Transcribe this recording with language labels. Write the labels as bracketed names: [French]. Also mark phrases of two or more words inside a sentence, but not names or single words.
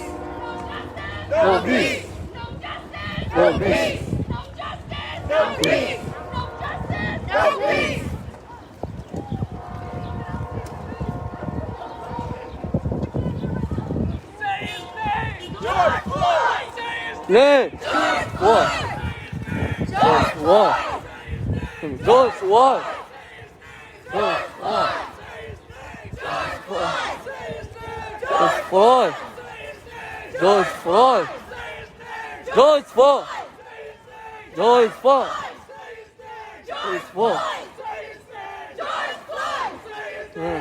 [English] No justice! No No peace! peace! No justice! No peace! No peace! No justice! No peace! Say his name! George Floyd! Say his Name! What? George What? George what? George what? George Floyd! George Floyd! George Floyd! George Floyd! George Floyd! George Floyd! Yeah.